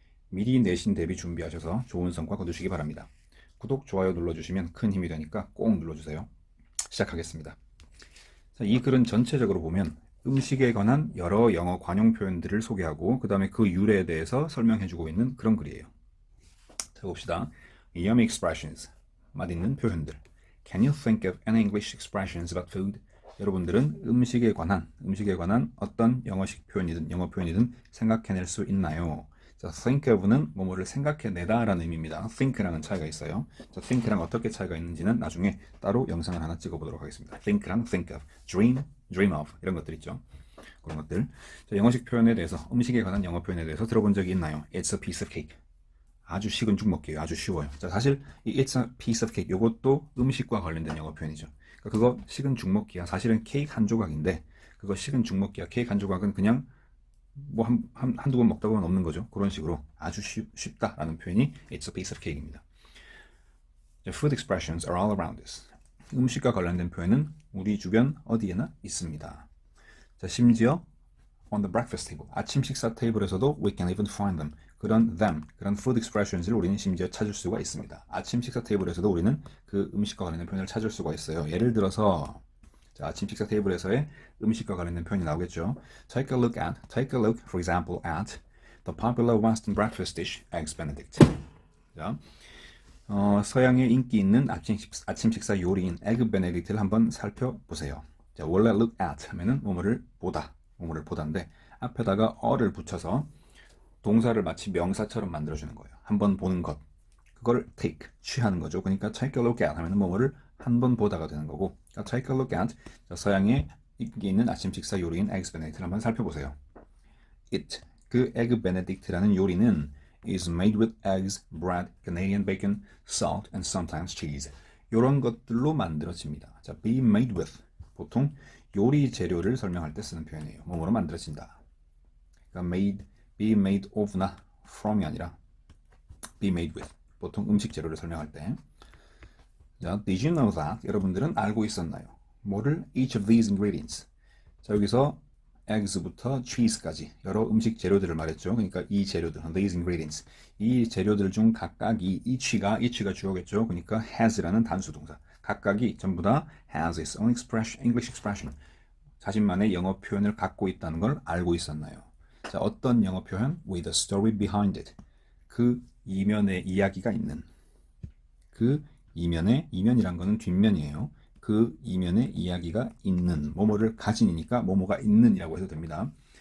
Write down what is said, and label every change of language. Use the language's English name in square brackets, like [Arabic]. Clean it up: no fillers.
[Korean] 미리 내신 대비 준비하셔서 좋은 성과 거두시기 바랍니다. 구독, 좋아요 눌러주시면 큰 힘이 되니까 꼭 눌러주세요. 시작하겠습니다. 자, 이 글은 전체적으로 보면 음식에 관한 여러 영어 관용 표현들을 소개하고 그 다음에 그 유래에 대해서 설명해주고 있는 그런 글이에요. 자, 봅시다. [English] Yummy expressions, [Korean] 맛있는 표현들. [English] Can you think of any English expressions about food? [Korean] 여러분들은 음식에 관한 어떤 영어식 표현이든 영어 표현이든 생각해낼 수 있나요? 자, think of는 뭐뭐를 생각해내다 라는 의미입니다. think랑은 차이가 있어요. 자, think랑 어떻게 차이가 있는지는 나중에 따로 영상을 하나 찍어보도록 하겠습니다. think랑 think of, dream of 이런 것들 있죠. 그런 것들. 자, 영어식 표현에 대해서, 음식에 관한 영어 표현에 대해서 들어본 적이 있나요? [English] It's a piece of cake. [Korean] 아주 식은 죽 먹기예요. 아주 쉬워요. 자, 사실 이 [English] It's a piece of cake [Korean] 요것도 음식과 관련된 영어 표현이죠. 그러니까 그거 식은 죽 먹기야. 사실은 케이크 한 조각인데 그거 식은 죽 먹기야. 케이크 한 조각은 그냥 뭐 한두 번 먹다 보면 없는 거죠. 그런 식으로 아주 쉽다라는 표현이 [English] It's a piece of cake [Korean] 입니다. [English] Food expressions are all around us. [Korean] 음식과 관련된 표현은 우리 주변 어디에나 있습니다. [English] 자, [Korean] 심지어 [English] on the breakfast table. [Korean] 아침 식사 테이블에서도 [English] we can even find them. [Korean] 그런 food expressions를 우리는 심지어 찾을 수가 있습니다. 아침 식사 테이블에서도 우리는 그 음식과 관련된 표현을 찾을 수가 있어요. 예를 들어서 자, 아침 식사 테이블에서의 음식과 관련된 표현이 나오겠죠. [English] Take a look, for example, at the popular Western breakfast dish, Eggs Benedict. [Korean] 자, 서양의 인기 있는 아침 식사 요리인 에그 베네딕트를 한번 살펴보세요. 자, 원래 look at 하면은 뭐뭐를 보다인데 앞에다가 어를 붙여서 동사를 마치 명사처럼 만들어주는 거예요. 한번 보는 것. 그걸 take, 취하는 거죠. 그러니까 [English] take a look at [Korean] 하면은 뭐뭐를 한번 보다가 되는 거고. 그러니까 [English] take a look at, [Korean] 서양에 인기 있는 아침 식사 요리인 Eggs Benedict를 한번 살펴보세요. 그 에그 베네딕트라는 요리는 [English] is made with eggs, bread, Canadian bacon, salt, and sometimes cheese. [Korean] 이런 것들로 만들어집니다. [English] 자, be made with. [Korean] 보통 요리 재료를 설명할 때 쓰는 표현이에요. 뭐뭐로 만들어진다. 그러니까 be made of나 from이 아니라 be made with. 보통 음식 재료를 설명할 때. [English] 자, did you know that? [Korean] 여러분들은 알고 있었나요? 뭐를? [English] Each of these ingredients. [Korean] 자, 여기서 eggs부터 cheese까지 여러 음식 재료들을 말했죠. 그러니까 이 재료들, these ingredients. 이 재료들 중 각각이 each가 주어겠죠. 그러니까 has라는 단수 동사. 각각이 전부 다 [English] has its own English expression. [Korean] 자신만의 영어 표현을 갖고 있다는 걸 알고 있었나요? [English] 자, [Korean] 어떤 영어 표현? [English] With a story behind it. [Korean] 그 이면에 이야기가 있는. 그 이면이란 거는 뒷면이에요. 그 이면에 이야기가 있는. 뭐뭐를 가진이니까 뭐뭐가 있는이라고 해도 됩니다.